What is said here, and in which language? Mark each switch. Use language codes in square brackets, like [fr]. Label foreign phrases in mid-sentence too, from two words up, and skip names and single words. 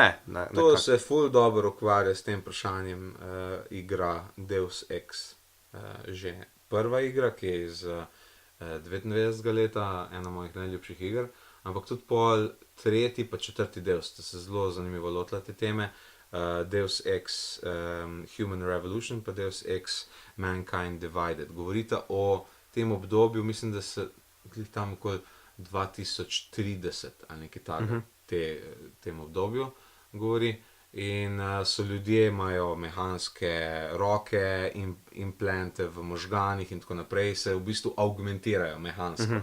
[sl] To se ful dobro ukvarja s tem vprašanjem igra Deus Ex. Že prva igra, ki je iz 99. leta, ena mojih najljubših iger. Ampak tudi pol tretji pa četrti del sta se zelo zanimivo lotila te teme. Deus Ex Human Revolution pa Deus Ex Mankind Divided. Govorita o tem obdobju, mislim, da se tam okoli 2030 ali nekaj tako tem obdobju govori. In so ljudje, imajo mehanske roke, implante v možganih in tako naprej, se v bistvu augmentirajo mehansko.